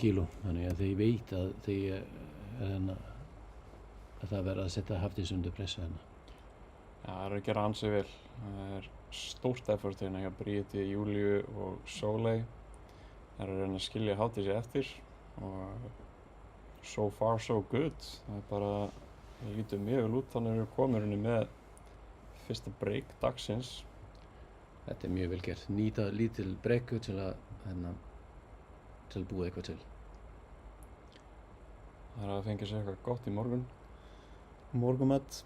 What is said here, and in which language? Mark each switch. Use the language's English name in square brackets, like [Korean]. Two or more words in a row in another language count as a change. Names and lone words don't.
[Icelandic] kíló, þannig að þau veit að að það verða að setja Hafdís undir pressu hennar. Já, það er að gera ansi vel. Það er stórt effort hérna hjá Bríeti, Júlíu og Sóley. Það er að reyna að skilja Hafdísi eftir og [English] so far so good. [Icelandic] Það er bara, það lítur mjög vel út, þannig að við komum hérna með fyrsta break dagsins. Þetta er mjög vel gert, nýta lítil brekku til að til að búa eitthvað til. Það er að fengja sér eitthvað gott í morgunmat.